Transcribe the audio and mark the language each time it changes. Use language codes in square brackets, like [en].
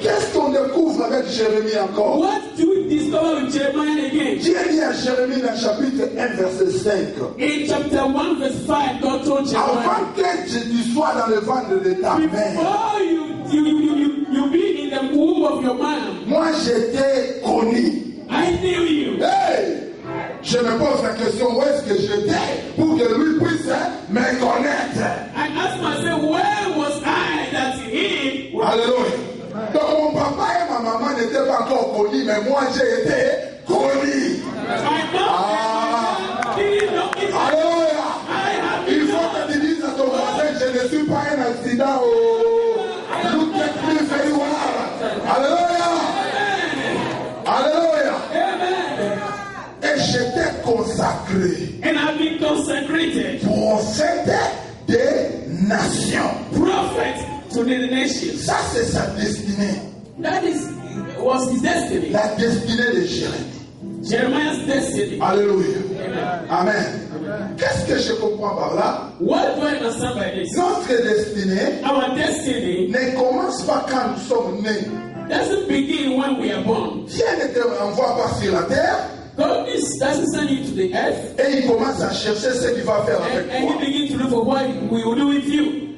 [fr] Qu'est-ce qu'on découvre avec Jérémie encore? [en] What do we discover with Jeremiah again? [fr] Dieu dit à Jérémie dans chapitre 1, verset 5. [en] In chapter 1, verse 5, God told Jeremiah, [fr] Avant que tu sois dans le ventre de ta mère, [en] before you be in the womb of your mom, [fr] moi j'étais connu. [en] I knew you. Hey! [fr] Je me pose la question, où est-ce que j'étais pour que lui puisse me connaître? [en] I asked myself, where was I that he would... Alléluia. [fr] Donc mon papa et ma maman n'étaient pas encore connus, mais moi j'ai été connu. [en] My mom didn't know it. Alléluia. I have [fr] Il [en] been [fr] faut [en] known. [fr] que tu dises à ton voisin, je ne suis pas un accident. [en] Oh. Look at me very well. Alléluia. Alléluia. Amen. [fr] Et j'étais consacré [en] And I've been consecrated [fr] prophète des nations. [en] prophet to the nations. [fr] Ça c'est sa destinée. [en] That was his destiny. [fr] La destinée de Jérémie. [en] Jeremiah's destiny. Alléluia. Amen. [fr] Qu'est-ce que je comprends par là? [en] What do I understand by this? [fr] Notre destinée [en] Our destiny [fr] ne commence pas quand nous sommes nés. [en] doesn't begin when we are born. [fr] Dieu ne te envoie pas sur la terre [en] God doesn't send you to the earth [fr] et il commence à chercher ce qu'il va faire avec [en] and [fr] toi. [en] he begins to look for what we will do with you.